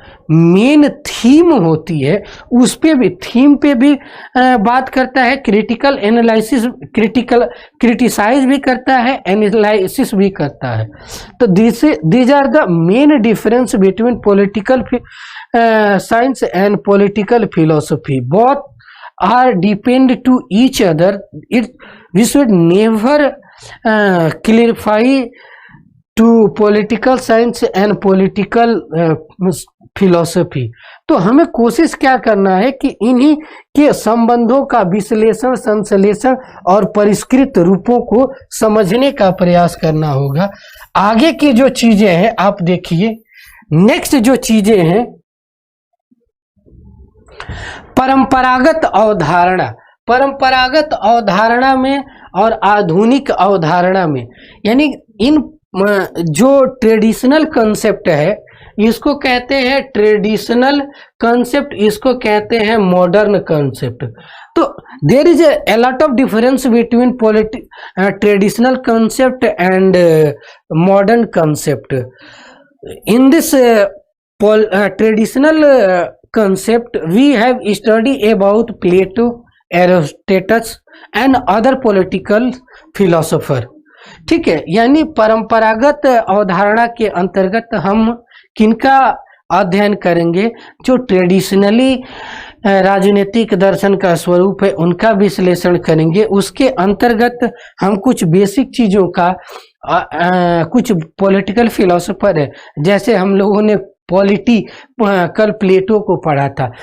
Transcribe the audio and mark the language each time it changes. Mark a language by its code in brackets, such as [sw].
[hi] Main theme होती है उस पे भी, थीम पे भी बात करता है, क्रिटिकल एनालिसिस, क्रिटिसाइज भी करता है, एनालिसिस भी करता है। [en] तो these are the main difference between political science and political philosophy. Both are depend to each other. We should never clarify to political science and political philosophy. [hi] तो हमें कोशिश क्या करना है कि इन्हीं के संबंधों का विश्लेषण, संश्लेषण और परिष्कृत रूपों को समझने का प्रयास करना होगा। आगे की जो चीजें हैं आप देखिए, नेक्स्ट जो चीजें हैं, परंपरागत अवधारणा। परंपरागत अवधारणा में और आधुनिक अवधारणा में, यानी इन जो ट्रेडिशनल कंसेप्ट है इसको कहते हैं ट्रेडिशनल कंसेप्ट, इसको कहते हैं मॉडर्न कंसेप्ट। [en] तो there is a lot of difference between traditional concept and modern concept. In this traditional concept we have studied about Plato, Aristotle and other political philosopher। [hi] ठीक है, यानी परंपरागत अवधारणा के अंतर्गत हम किनका अध्ययन करेंगे? जो ट्रेडिशनली राजनीतिक दर्शन का स्वरूप है उनका विश्लेषण करेंगे। उसके अंतर्गत हम कुछ बेसिक चीजों का कुछ पॉलिटिकल फिलोसोफर है, जैसे हम लोगों ने कल प्लेटो को पढ़ा था।